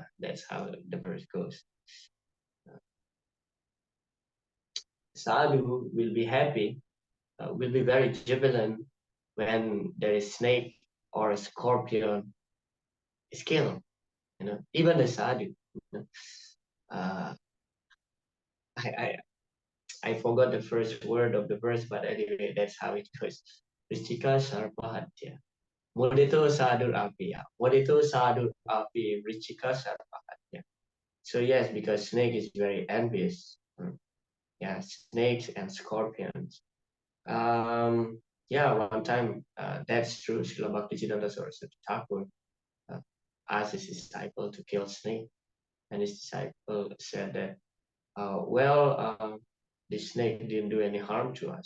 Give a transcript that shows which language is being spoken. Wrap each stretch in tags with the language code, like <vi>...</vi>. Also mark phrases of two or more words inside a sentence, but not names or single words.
<en>That's how the verse goes. Sadhu will be happy, will be very jubilant when there is snake or a scorpion is killed. You know, even the sadhu. You know, uh, I, I I forgot the first word of the verse, but anyway, that's how it goes.</en> <sa>वृश्चिक सर्पहत्या. मोदितो साधुर् अपि. मोदितो साधुर् अपि वृश्चिक सर्पहत्या.</sa> <en>So yes, because snake is very envious. Yeah, snakes and scorpions. Yeah, one time, that's true. Srila Bhaktisiddhanta Saraswati Thakur uh, asked his disciple to kill snake, and his disciple said that, the snake didn't do any harm to us.</en>